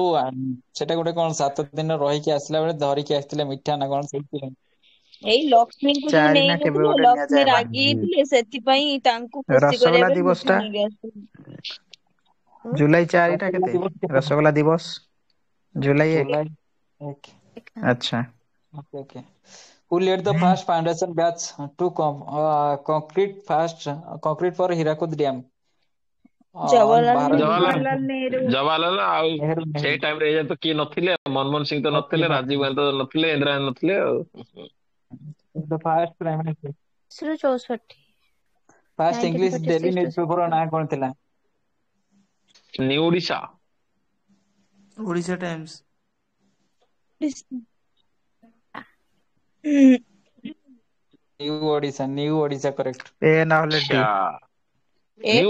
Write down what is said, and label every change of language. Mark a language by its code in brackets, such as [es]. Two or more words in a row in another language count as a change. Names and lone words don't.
[or] ଯୋଉ ସେଟା ଗୋଟେ କଣ 7 ଦିନ ରହିକି ଆସିଲା ବେଳେ ଧରିକି ଆସିଥିଲେ ମିଠା ନା କଣ ସେଇଥିପାଇଁ। ଏଇ ଲକ୍ଷ୍ମୀଙ୍କୁ ଯୋଉ 4 ନା କେବେ ନେଇନଥିଲେ, ଗୋଟେ ଲକ୍ଷ୍ମୀ ନିଆଯାଏ ବା। ରାଗି ହେଇଥିଲେ, ସେଥିପାଇଁ ତାଙ୍କୁ ଖୁସି କରିବା ରସଗୋଲା ପାଇଁ ଦିବସ ମିଠା ଟା ନେଇକି ଆସିଥିଲେ। ଜୁଲାଇ 4 ଟା ରସଗୋଲା କେତେ? ଦିବସ କେତେ? ରସଗୋଲା ଦିବସ ଜୁଲାଇ 1। ଜୁଲାଇ 1। ଆଚ୍ଛା। [en] Okay, okay. Who led the first foundation batch to concrete for Hirakud Dam on [or] ଜବାହରଲାଲ ନେହେରୁ। [en] Bharat? [or] ଜବାହରଲାଲ ଆଉ ନେହେରୁ ନେହେରୁ ସେଇ ଟାଇମ ରେ ତ କିଏ ନଥିଲେ, ମନମୋହନ ସିଂ ତ ନଥିଲେ, ରାଜୀବ ଗାନ୍ଧୀ ତ ନଥିଲେ, ଇନ୍ଦିରା ଗାନ୍ଧୀ ନଥିଲେ ଆଉ। [en] the first prime minister. 1964 First English daily 1946 to [or] newspaper ର 64 ନାଁ କଣ ଥିଲା? ନ୍ୟୁ ଓଡିଶା। ଓଡିଶା ଟାଇମ୍ସ। [en] New Odisha correct. [or] ଏ ନହେଲେ ଡି। ନ୍ୟୁ